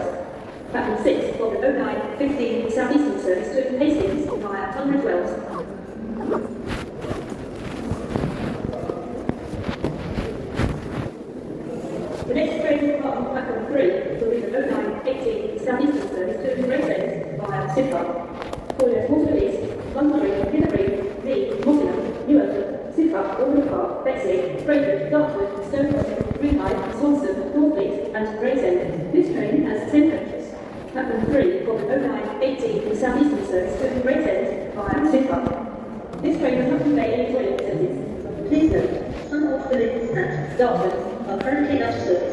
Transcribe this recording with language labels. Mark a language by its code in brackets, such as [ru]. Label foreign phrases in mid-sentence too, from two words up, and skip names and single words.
[en] Platform 6 for the 09:15 South Eastern service to Hastings via Tunbridge Wells. The next train to depart on platform 3 will be the 09:18 South Eastern service to Gravesend via Sidcup. For your Waterloo East, London Bridge, Peterborough, Lee, Mottingham, Newark, Sidcup, Albury Park, Bexley, Brayford, Dartford, Stonecross, Greenhithe, Swanston, Northfleet and Gravesend. This train has 10 coaches. Platform 3 for the 09:18 South Eastern service to Gravesend via Sidcup. This train does not convey any toilet facilities. Please note, some of the lifts at Dartford are currently out of service.